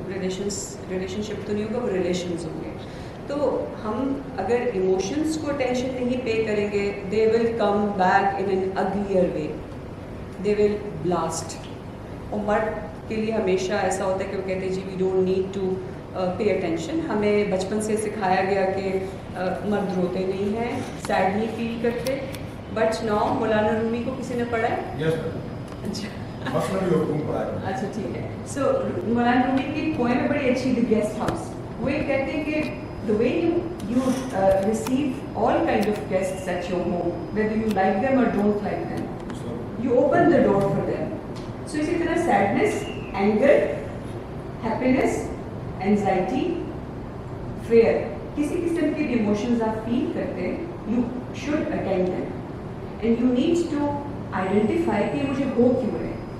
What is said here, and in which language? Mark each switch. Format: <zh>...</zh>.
<ur>Relation شپ تو نہیں ہوگا, وہ ریلیشنز ہوں گے. تو ہم اگر ایموشنس کو اٹینشن نہیں پے کریں گے,</ur> <en>They will come back in an uglier way, they will blast.</en> <ur>اور مرد کے لیے ہمیشہ ایسا ہوتا ہے کہ وہ کہتے ہیں جی</ur> <en>We don't need to pay attention.</en> <ur>ہمیں بچپن سے سکھایا گیا کہ مرد روتے نہیں ہیں, سیڈ نہیں فیل کرتے. بٹ ناؤ مولانا رومی کو کسی نے پڑھا ہے؟ اچھا اچھا ٹھیک ہے. سو مولانا رومی کی پوئم ہے بڑی اچھی, دی گیسٹ ہاؤس. وہ یہ کہتے ہیں کہ</ur> <en>the way you receive all kind of guests at your home, whether you like them or don't like them, you open the door for them. So</en> <ur>اسی طرح</ur> <en>sadness, anger, happiness, anxiety, fear,</en> <ur>کسی قسم کے emotions آپ فیل کرتے ہیں,</ur> <en>you should attend them and you need to identify</en> <ur>کہ مجھے ہو کیوں ہے.</ur>